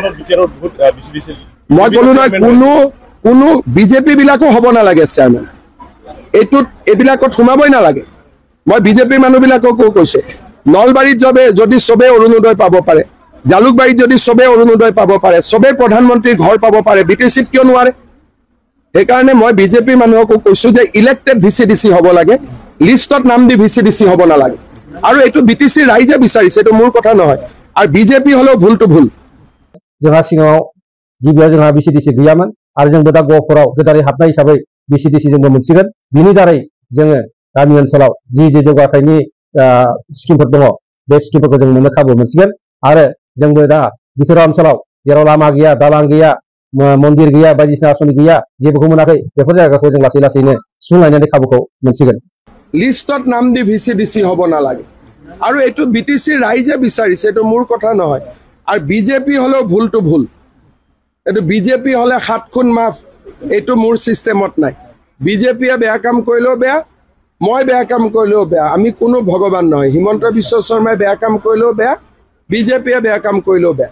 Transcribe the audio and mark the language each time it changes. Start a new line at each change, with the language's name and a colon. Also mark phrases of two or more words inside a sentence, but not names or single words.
Assamese: মই কলো নহয় কোনো বিজেপি বিলাকো হব না লাগে চেয়াৰমেন এটুত এবিলাকত সোমাবই না লাগে মই বিজেপি মানুহবিলাককো কৈছে নলবাৰীত যদি সবে অৰুণোদয় পাব পাৰে জালুকবাৰীত যদি সবে অৰুণোদয় পাব পাৰে সবে প্ৰধানমন্ত্ৰীৰ ঘৰ পাব পাৰে বিটিচিত কিয় নোৱাৰে এই কাৰণে মই বিজেপি মানুহকো কৈছো যে ইলেক্টেড VCDC হব লাগে লিষ্টত নাম দি VCDC হব না লাগে আৰু এটো বিটিচি ৰাইজে বিচাৰিছে এটো মোৰ কথা নহয় আৰু বিজেপি হলো ভুলটো ভুল
Bodo: जोंहा सिगाङाव गिबियाव जोंहा VCDC गैयामोन आरो जोंबो दा गफोराव गोदारै हाबनाय हिसाबै VCDC जोंबो मोनसिगोन बिनि दारै जोङो गामि ओनसोलाव जि जौगाथायनि स्किमफोर दङ बे स्किमफोरखौ जों मोननो खाबु मोनसिगोन आरो जोंबो दा बिथोराव ओनसोलाव जेराव लामा गैया दालां गैया मन्दिर गैया बायदिसिना आसनि गैया जेबोखौ मोनाखै बेफोर जायगाखौ जों लासै लासैनो सुंलायनानै खाबुखौ मोनसिगोन
Assamese: লিষ্টত নাম দি VCDC হব না লাগে আৰু এটো বিটিসি ৰাইজে বিচাৰিছে এটো মোৰ কথা নহয় আৰু বিজেপি হলো ভুলটো ভুল এটো বিজেপি হলে 7 খুন মাফ এটো মোৰ সিস্টেমত নাই বিজেপিয়ে বেয়া কাম কৰিলেও বেয়া মই বেয়া কাম কৰিলেও বেয়া আমি কোনো ভগৱান নহয় হিমন্ত বিশ্ব শৰ্মাই বেয়া কাম কৰিলেও বেয়া বিজেপিয়ে বেয়া কাম কৰিলেও বেয়া